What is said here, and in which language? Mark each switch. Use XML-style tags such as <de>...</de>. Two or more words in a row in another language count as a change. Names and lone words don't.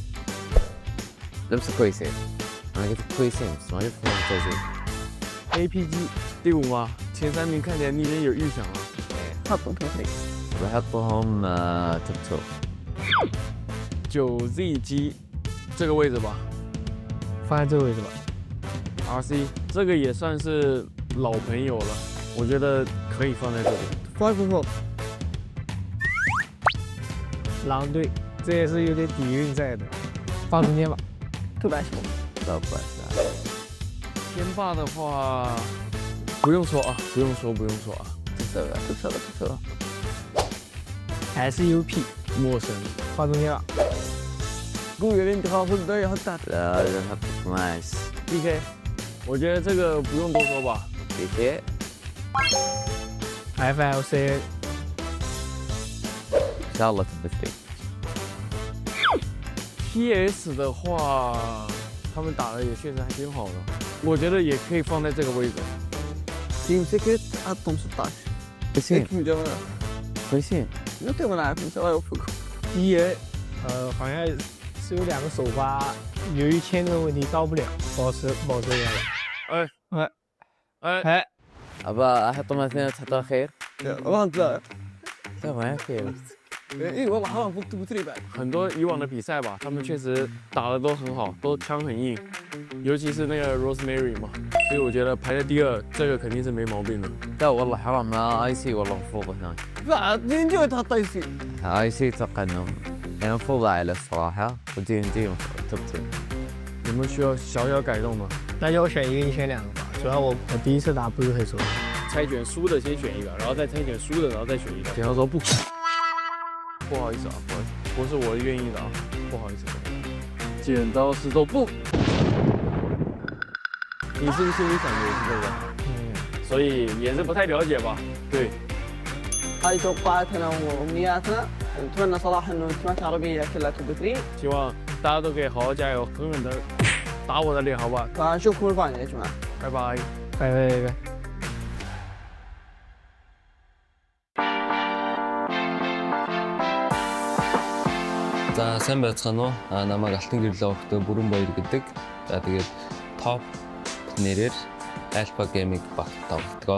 <ar>Loops كويسين، أنا قلت كويسين بس ما قلت ممتازين。</ar> <zh>APG 第5吗？前3名看起来你已经有预想了。</zh> <ar>حطهم توب 3。 بحطهم توب</ar> <zh>2。9ZG 这个位置吧，放在这个位置吧。 RC 这个也算是老朋友了，我觉得可以放在这里。 5-4。狼队，这也是有点底蕴在的，放中间吧。特别喜欢。天霸的话，不用说啊，不用说啊。不错。 SUP 陌生，放中间吧。公园里好很多很大。</zh> <ar>لا نحط 12</ar> <zh>DK， 我觉得这个不用多说吧。 DK FLC</zh> <ar>إن شاء الله توب 3。</ar> <zh>PS 的话，他们打的也确实还挺好的，我觉得也可以放在这个位置。</zh> <ar>Team Secret حطهم 16. كويسين. كويسين انتم انا عارف الله يوفقكم</ar> <zh>第一人好像是有2个首发，由于签证问题到不了，保持原来。哎，</zh> <ar>ابى احط مثلا تحطها خير والله انت لا ما خير اي والله حرام فوق توب 3 بعد</ar> <zh>很多以往的比赛吧，他们确实打的都很好，都枪很硬，尤其是那个 Rosemary 嘛，所以我觉得排在第2，这个肯定是没毛病的。</zh> <ar>لا والله حرام ما اي سي والله المفروض هناك لا دي ان جي تحط اي سي اي سي اتوقع انهم يعني المفروض اعلى الصراحه ودي ان جي توب 2</ar> <zh>有没有需要小小改动吗？那就我选一个，你选2个吧。主要我第一次打不是很熟悉。猜拳输的先选一个，然后再猜拳输的，然后再选一个。剪刀石头布。不好意思啊，不是我愿意的啊，不好意思。剪刀石头布。你是不是心里想的也是这个？所以也是不太了解吧？对。</zh> <ar>هاي توقعاتنا وامنياتنا نتمنى صراحه انه التيمات العربيه كلها توب 3</ar> <zh>希望大家都可以好好加油，狠狠的打我的脸，好不好？</zh> <ar>فنشوفكم الفاينل يا جماعه</ar> <zh>拜拜。拜拜拜拜。</zh> <mn>За сайн байцгаана уу? Намайг Алтан гэрлээ өгтөө Бүрэн Баяр гэдэг. За тэгээд топ нэрээр Alpha Gaming баг тоглодог.</mn>